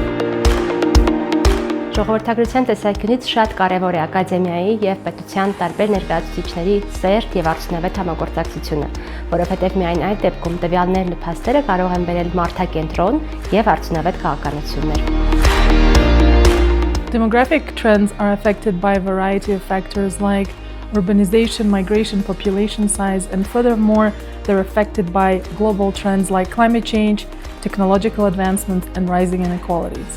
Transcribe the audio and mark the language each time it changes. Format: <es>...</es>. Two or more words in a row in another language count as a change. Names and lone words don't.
<hy>Ժողովրդագրության տեսանկյունից շատ կարևոր է ակադեմիայի եւ պետության տարբեր ներկայացուցիչների սերտ եւ արդյունավետ համագործակցությունը, որովհետեւ միայն այդ դեպքում տվյալներն ու փաստերը կարող են բերել մարդակենտրոն եւ արդյունավետ քաղաքականություններ։</hy> <en>Demographic trends are affected by a variety of factors like urbanization, migration, population size, and furthermore, they're affected by global trends like climate change, technological advancement, and rising inequalities.</en>